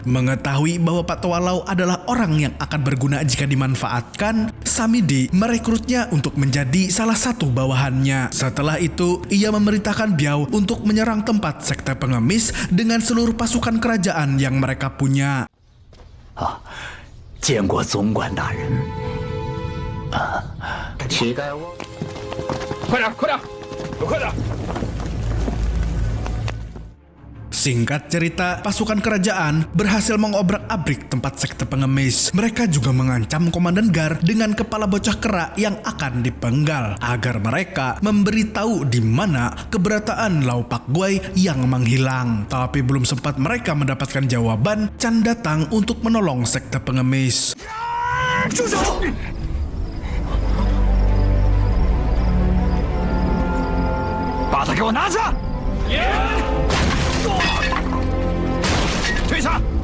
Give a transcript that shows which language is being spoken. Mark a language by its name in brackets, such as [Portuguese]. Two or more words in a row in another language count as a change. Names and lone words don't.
[Indonesian] Mengetahui bahwa Pak Tua Lau adalah orang yang akan berguna jika dimanfaatkan, Samidi merekrutnya untuk menjadi salah satu bawahannya. Setelah itu, ia memerintahkan Biao untuk menyerang tempat sekte pengemis dengan seluruh pasukan kerajaan yang mereka punya. [Chinese] 见过总管大人。乞丐窝，快点，快点，快点！ [Indonesian] Singkat cerita, pasukan kerajaan berhasil mengobrak-abrik tempat sekte pengemis. Mereka juga mengancam Komandan Gar dengan kepala bocah kera yang akan dipenggal agar mereka memberitahu di mana keberadaan Lau Pak Guai yang menghilang. Tapi belum sempat mereka mendapatkan jawaban, Chan datang untuk menolong sekte pengemis. [Chinese] 住手！把他给我拿下！退下！